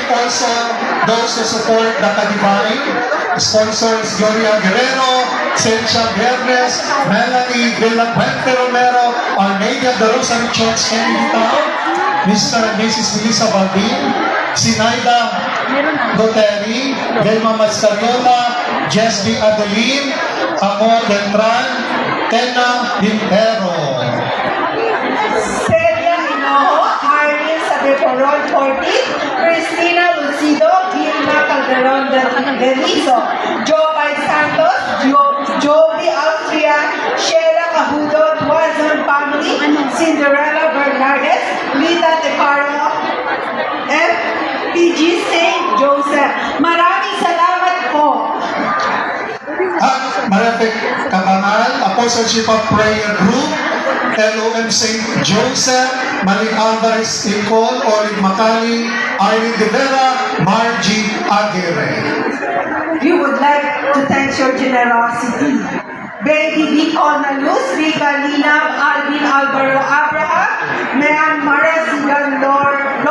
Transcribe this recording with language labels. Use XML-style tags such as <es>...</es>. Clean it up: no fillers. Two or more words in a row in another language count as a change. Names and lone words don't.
<en>also those who support the Kadibay, sponsors Gloria Guerrero, Cencia Viernes, Melanie Villapuente Romero, Our Lady of the Rosary Church, Kennedy Town, Mr. and Mrs. Melissa Baldin, Sinaida Goteri, Velma Mascariola, Jesby Adeline, Amor Beltran, Tena Bintero. Celia Hinojo, Arlene Sadeporon Corti, Cristina Lucido, Vilma Calderon Denizo, Jopay Santos, Jovi Austria, Sheila Cahudo, Duazon Family, Cinderella Bernardes, Lita De Caro, FPG St.</en> <tl>Joseph. Maraming salamat po. At Marepek Kabangal, Apostleship of Prayer Group, LOM St. Joseph, Maling Alvarez Nicole, Olive Macali, Irene De Vera, Margie Aguirre.</tl> <en>We would like to thank your generosity. Baby Vico Nalus, Rica Linam, Alvin Alvaro Abraham, Mayan Mara Sigan Lord</en>